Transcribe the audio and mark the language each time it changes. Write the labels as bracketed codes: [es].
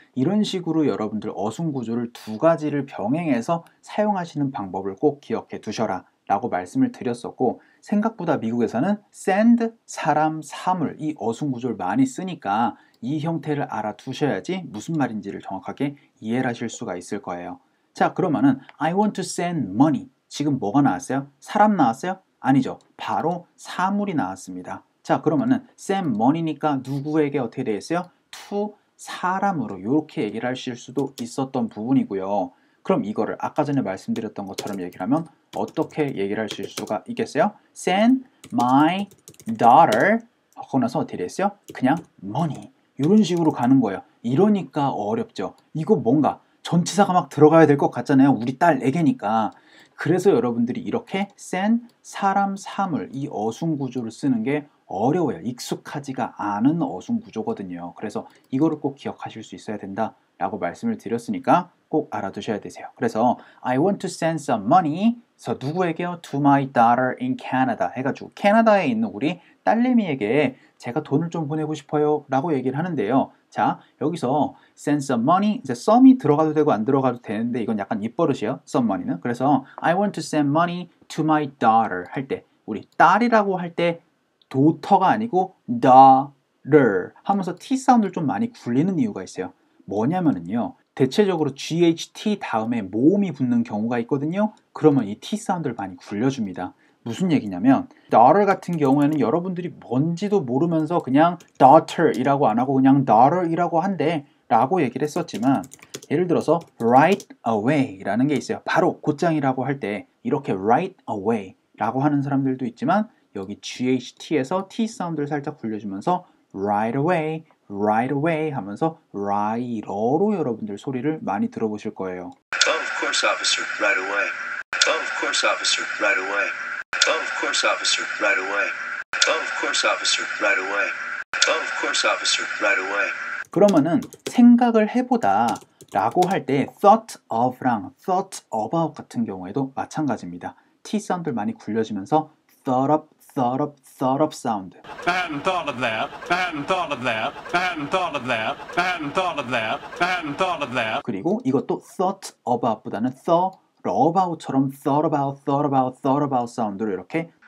[ko] 이런 식으로 여러분들 어순 구조를 두 가지를 병행해서 사용하시는 방법을 꼭 기억해 두셔라 라고 말씀을 드렸었고, 생각보다 미국에서는 send, 사람, 사물 이 어순구조를 많이 쓰니까 이 형태를 알아두셔야지 무슨 말인지를 정확하게 이해를 하실 수가 있을 거예요. 자, 그러면은 [en] I want to send money. [ko] 지금 뭐가 나왔어요? 사람 나왔어요? 아니죠. 바로 사물이 나왔습니다. 자, 그러면은 send money니까 누구에게 어떻게 되어 있어요? to 사람으로 이렇게 얘기를 하실 수도 있었던 부분이고요. 그럼 이거를 아까 전에 말씀드렸던 것처럼 얘기를 하면 어떻게 얘기를 하실 수가 있겠어요? [en] Send my daughter [ko] 하고 나서 어떻게 됐어요? 그냥 money 이런 식으로 가는 거예요. 이러니까 어렵죠. 이거 뭔가 전치사가 막 들어가야 될 것 같잖아요. 우리 딸에게니까. 그래서 여러분들이 이렇게 send, 사람, 사물 이 어순 구조를 쓰는 게 어려워요. 익숙하지가 않은 어순 구조거든요. 그래서 이거를 꼭 기억하실 수 있어야 된다 라고 말씀을 드렸으니까 꼭 알아두셔야 되세요. 그래서 [en] I want to send some money. [ko] 그래서 누구에게요? [en] To my daughter in Canada [ko] 해가지고 캐나다에 있는 우리 딸내미에게 제가 돈을 좀 보내고 싶어요 라고 얘기를 하는데요. 자, 여기서 [en] send some money, [ko] 이제 some이 들어가도 되고 안 들어가도 되는데 이건 약간 입버릇이에요. some money는. 그래서 [en] I want to send money to my daughter [ko] 할 때 우리 딸이라고 할 때 daughter가 아니고 daughter 하면서 T 사운드를 좀 많이 굴리는 이유가 있어요. 뭐냐면은요. 대체적으로 GHT 다음에 모음이 붙는 경우가 있거든요. 그러면 이 T 사운드를 많이 굴려줍니다. 무슨 얘기냐면 daughter 같은 경우에는 여러분들이 뭔지도 모르면서 그냥 daughter이라고 안 하고 그냥 daughter이라고 한대 라고 얘기를 했었지만 예를 들어서 right away 라는 게 있어요. 바로 곧장이라고 할 때 이렇게 right away 라고 하는 사람들도 있지만 여기 GHT에서 T 사운드를 살짝 굴려주면서 right away, right away 하면서 right어로 여러분들 소리를 많이 들어보실 거예요. [en] Of course, officer, right away. Of course, officer, right away. Of course, officer, right away. Of course, officer, right away. Of course, officer, right away. [ko] 그러면은 생각을 해보다 라고 할 때 thought of랑 thought about 같은 경우에도 마찬가지입니다. T 사운드를 많이 굴려주면서 thought up, thought up, thought up 사운드. [en] I hadn't thought of that. I hadn't thought of that. I hadn't thought of that. I hadn't thought of that. I hadn't thought of that. [ko] 그리고 이것도 thought about보다는 thought about처럼 thought about, thought about, thought about 사운드로 이렇게